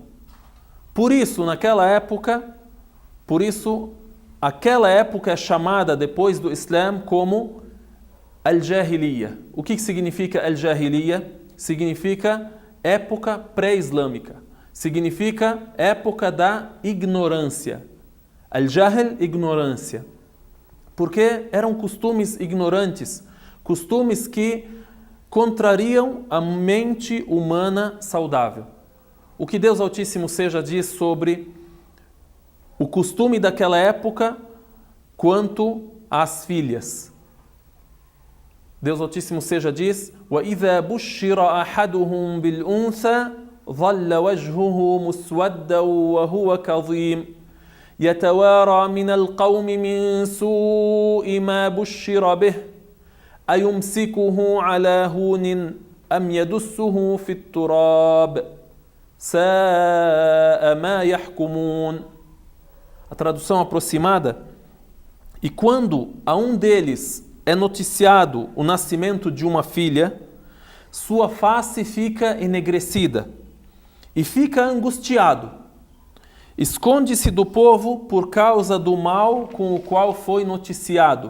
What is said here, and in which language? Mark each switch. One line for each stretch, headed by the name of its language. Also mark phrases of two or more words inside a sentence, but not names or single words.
Portuguese: Por isso, aquela época é chamada depois do Islã como Al-Jahiliya. O que significa Al-Jahiliya? Significa época pré-islâmica. Significa época da ignorância. Al-Jahl, ignorância. Porque eram costumes ignorantes, costumes que contrariam a mente humana saudável. O que Deus Altíssimo Seja diz sobre o costume daquela época quanto às filhas. Deus Altíssimo Seja diz:
Arabic: وَإِذَا بُشِّرَ أَحَدُهُمْ بِالْأُنْثَى ظَلَّ وَجْهُهُ مُسْوَدًّا وَهُوَ كَظِيمٌ يَتَوَارَى مِنَ الْقَوْمِ مِنْ سُوءِ مَا بُشِّرَ بِهِ أَيُمْسِكُهُ عَلَى هُونٍ أَمْ يَدُسُّهُ فِي التُّرَابِ سَاءَ مَا يَحْكُمُونَ.
Portuguese: A tradução aproximada: e quando a um deles é noticiado o nascimento de uma filha, sua face fica enegrecida e fica angustiado. Esconde-se do povo por causa do mal com o qual foi noticiado.